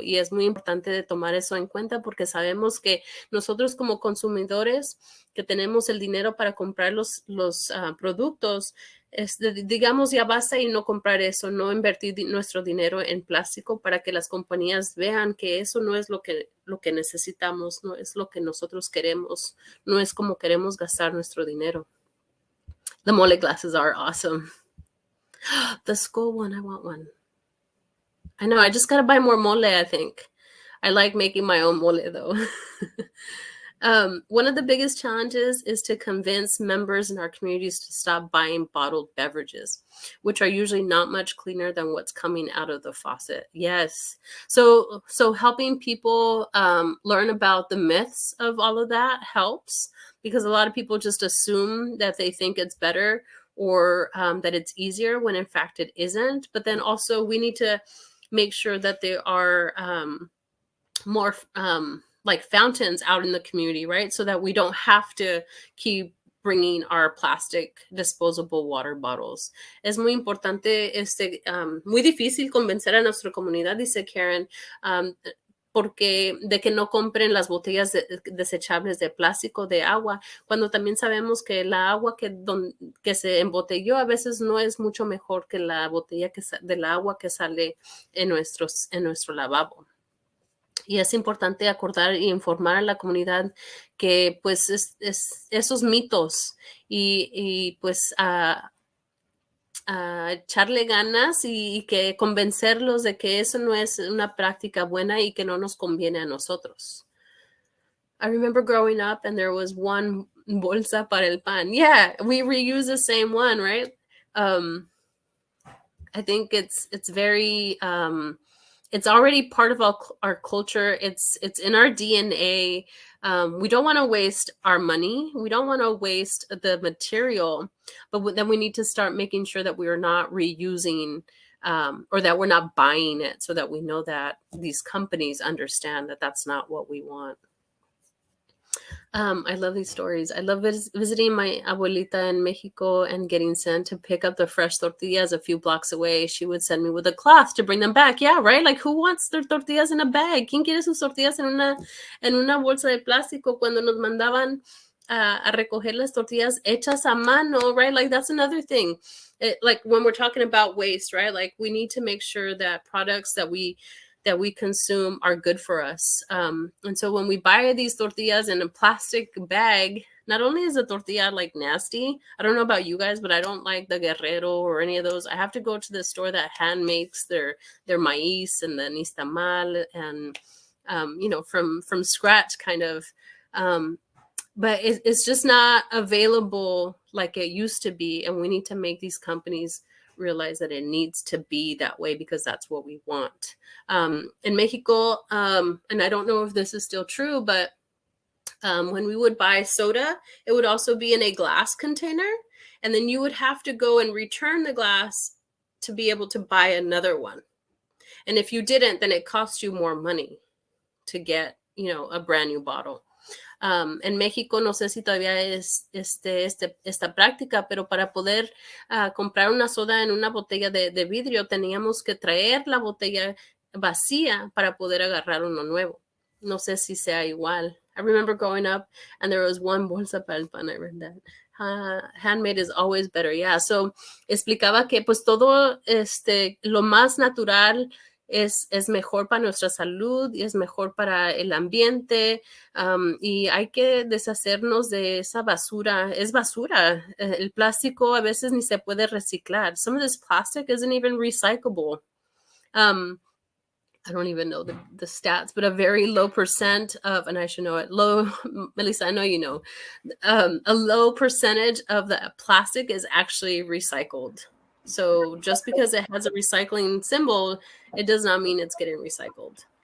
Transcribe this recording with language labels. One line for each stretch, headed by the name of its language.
Spanish: Y es muy importante de tomar eso en cuenta porque sabemos que nosotros como consumidores que tenemos el dinero para comprar los productos, digamos, ya basta y no comprar eso, no invertir nuestro dinero en plástico para que las compañías vean que eso no es lo que necesitamos, no es lo que nosotros queremos, no es como queremos gastar nuestro dinero.
English: The mole glasses are awesome. The skull one, I want one. I know, I just gotta buy more mole, I think. I like making my own mole though. One of the biggest challenges is to convince members in our communities to stop buying bottled beverages, which are usually not much cleaner than what's coming out of the faucet. Yes. So helping people learn about the myths of all of that helps, because a lot of people just assume that they think it's better or that it's easier when in fact it isn't. But then also we need to make sure that there are more like fountains out in the community, right? So that we don't have to keep bringing our plastic disposable water bottles.
Spanish: Es muy importante, muy difícil convencer a nuestra comunidad, dice Karen, porque de que no compren las botellas desechables de plástico de agua, cuando también sabemos que la agua que se embotelló a veces no es mucho mejor que la botella del agua que sale en nuestro lavabo. Y es importante acordar y informar a la comunidad que pues esos mitos y pues echarle ganas y que convencerlos de que eso no es una práctica buena y que no nos conviene a nosotros.
English: I remember growing up and there was one
Spanish: bolsa para el pan.
English: Yeah, we reuse the same one, right? I think it's very it's already part of our culture. It's in our DNA. We don't want to waste our money. We don't want to waste the material, but then we need to start making sure that we are not reusing or that we're not buying it, so that we know that these companies understand that that's not what we want. I love these stories. I love visiting my abuelita in Mexico and getting sent to pick up the fresh tortillas a few blocks away. She would send me with a cloth to bring them back. Yeah, right? Like, who wants their tortillas in a bag?
Spanish: ¿Quién quiere sus tortillas en una bolsa de plástico cuando nos mandaban a recoger las tortillas hechas a mano,
English: right? Like, that's another thing. Like, when we're talking about waste, right? Like, we need to make sure that products that we consume are good for us. And so when we buy these tortillas in a plastic bag, not only is the tortilla like nasty, I don't know about you guys, but I don't like the Guerrero or any of those. I have to go to the store that hand makes their maíz and the nixtamal and, from scratch kind of. But it's just not available like it used to be. And we need to make these companies realize that it needs to be that way, because that's what we want. In Mexico, and I don't know if this is still true, but when we would buy soda, it would also be in a glass container, and then you would have to go and return the glass to be able to buy another one. And if you didn't, then it cost you more money to get, a brand new bottle.
Spanish: En México no sé si todavía es esta práctica, pero para poder comprar una soda en una botella de vidrio teníamos que traer la botella vacía para poder agarrar uno nuevo. No sé si sea igual.
English: I remember growing up and there was one
Spanish: bolsa para el pan.
English: I read that. Handmade is always better. Yeah. So
Spanish: explicaba que pues todo lo más natural es mejor para nuestra salud y es mejor para el ambiente, y hay que deshacernos de esa basura. Es basura. El plástico a veces ni se puede reciclar.
English: Some of this plastic isn't even recyclable. I don't even know the stats, but a very low percent of, and I should know it, low, Melissa, I know you know, a low percentage of the plastic is actually recycled. So just because it has a recycling symbol, it does not mean it's getting recycled.